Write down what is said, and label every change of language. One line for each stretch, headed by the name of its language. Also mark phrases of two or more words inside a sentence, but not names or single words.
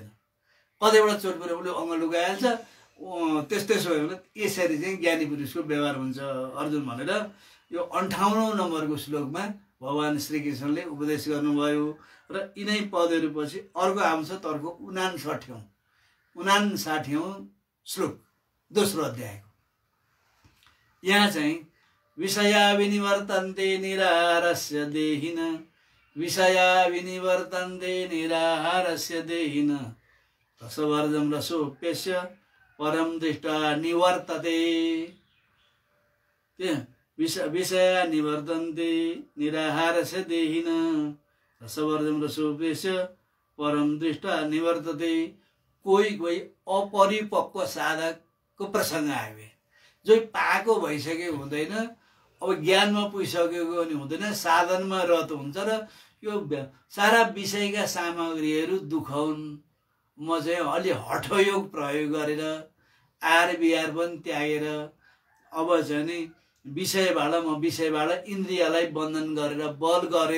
Nepali: कतैबाट चोट पुर्यायो उसले अङ्ग लुगाइहाल्छ। त्यसो भयो भने यसरी चाहिँ ज्ञानी पुरुषको व्यवहार हुन्छ अर्जुन भनेर यो 58औं नम्बरको श्लोकमा भगवान श्रीकृष्णले उपदेश गर्नुभयो। र यिनै पदहरू पछि अर्को आउँछ तर्को 59औं श्लोक, दोस्रो अध्यायको। यहाँ चाहिँ
Sanskrit: विषया विनिवर्तन्ते निराहारस्य देहिन विषया विनिवर्तन्ते निराहारस्य देहिन रसवर्जं रसोप्यस्य परम दृष्टा निवर्तते। विषया निवर्तन्ते निराहारस्य देहिन रसवर्जं रसोप्यस्य परम दृष्टा निवर्तते।
Nepali: कोही कोही अपरिपक्व साधकको प्रसङ्ग आयो, जो पाएको भइसकेको हुँदैन, अब ज्ञानमा पुगिसकेको पनि हुँदैन, साधनमा रत हुन्छ र यो सारा विषयका सामग्रीहरू दुखाउन्। म चाहिँ अलि हठयोग प्रयोग गरेर आहार विहार पनि त्यागेर अब चाहिँ नि विषयबाट इन्द्रियलाई बन्धन गरेर बल गरेर